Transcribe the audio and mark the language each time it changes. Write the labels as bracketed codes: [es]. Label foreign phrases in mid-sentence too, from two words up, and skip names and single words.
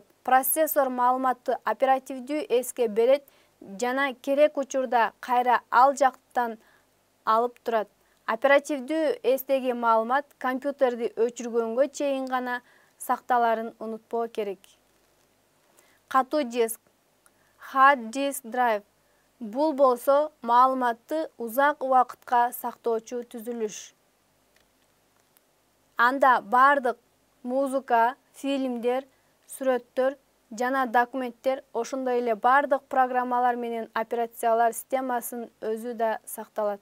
[ky] Процессор маалыматты оперативдүү эске берет жана керек учурда кайра ал жактан алып турат. Оперативдүү эстеги маалымат компьютерди өчүргөнгө чейин гана сакталарын унутпоо керек. Катуу диск, [en] hard disk drive. [ky] Бул болсо маалыматты узак убакытка сактоочу түзүлүш. Анда бардык музыка, фильмдер, сүрөттөр жана документтер, ошондой эле бардык программалар менен операциялар системасынын өзү да сакталат.